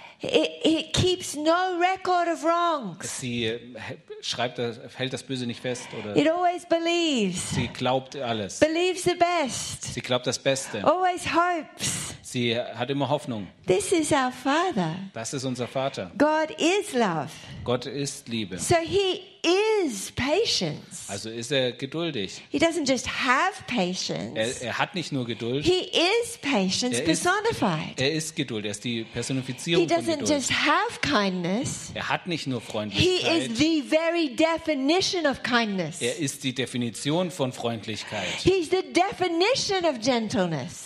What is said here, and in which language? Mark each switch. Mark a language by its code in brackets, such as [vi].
[en] It keeps no record of wrongs. [de] Sie schreibt, hält das Böse nicht fest, oder? [en] It always believes. [de] Sie glaubt alles. [en] Believes the best. [de] Sie glaubt das Beste. [en] Always hopes. [de] Sie hat immer Hoffnung. [en] This is our Father. [de] Das ist unser Vater. [en] God is love. [de] Gott ist Liebe. [en] So he is patience. [de] Also ist er geduldig. [en] He doesn't just have patience. [de] Er hat nicht nur Geduld. [en] He is patience personified. [de] Er ist Geduld. Er ist die Personifizierung von Geduld. [en] He doesn't just have kindness. [de] Er hat nicht nur Freundlichkeit. [en] He is the very definition of kindness. [de] Er ist die Definition von Freundlichkeit. [en] He is the definition of gentleness.